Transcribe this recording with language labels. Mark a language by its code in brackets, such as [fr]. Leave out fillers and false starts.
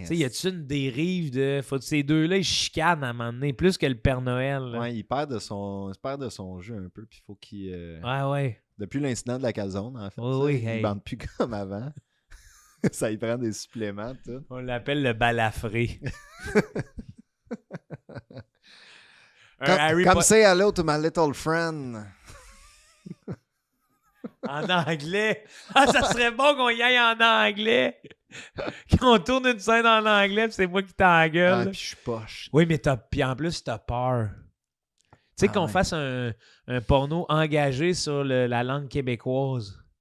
[fr] Tu sais, y a-tu une dérive de... Faut que ces deux-là, ils chicanent à un moment donné, plus que le Père Noël, là. Ouais, il perd de son jeu un peu, puis il faut qu'il... Ouais. Depuis l'incident de la calzone, en fait, il bande plus comme avant. Ça y prend des suppléments, tout. On l'appelle le balafré. [en] Come say hello to my little friend. [fr] En anglais. Ah, ça serait bon qu'on y aille en anglais. Qu'on tourne une scène en anglais, puis c'est moi qui t'engueule. Ah, puis je suis poche. Oui, mais puis en plus, t'as peur. Tu sais, qu'on fasse un porno engagé sur la langue québécoise.